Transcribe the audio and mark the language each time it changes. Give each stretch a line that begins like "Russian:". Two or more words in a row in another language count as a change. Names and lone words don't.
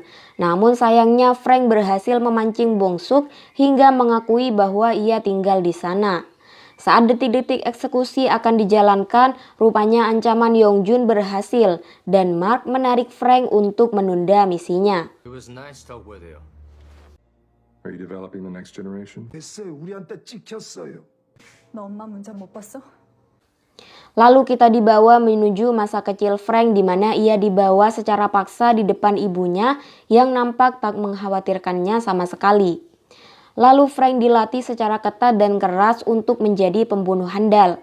Indonesian: Namun sayangnya Frank berhasil memancing Bongsuk hingga mengakui bahwa ia tinggal di sana. Saat detik-detik eksekusi akan dijalankan, rupanya ancaman Yongjun berhasil dan Mark menarik Frank untuk menunda misinya.
English: It was nice talk with you. Are you developing the next generation?
Korean: 됐어요. 우리한테 찍혔어요. 너 엄마 문자 못 봤어?
Indonesian: Lalu kita dibawa menuju masa kecil Frank di mana ia dibawa secara paksa di depan ibunya yang nampak tak mengkhawatirkannya sama sekali. Lalu Frank dilatih secara ketat dan keras untuk menjadi pembunuh handal.